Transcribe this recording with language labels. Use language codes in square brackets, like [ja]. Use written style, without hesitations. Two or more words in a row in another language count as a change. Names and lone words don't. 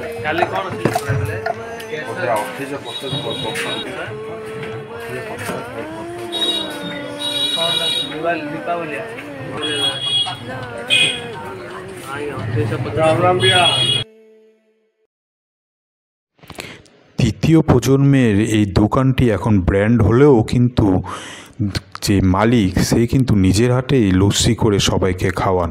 [or] କାଲି କ'ଣ ଥିଲା ବେଲେ ଅଠେଇଶ ପଚାଶ ଦୀପାବଳି রাম বিয়া [bn] তৃতীয় প্রজন্মের এই দোকানটি এখন ব্র্যান্ড হলেও কিন্তু যে মালিক সে কিন্তু নিজের হাতেই লস্যি করে সবাইকে খাওয়ান।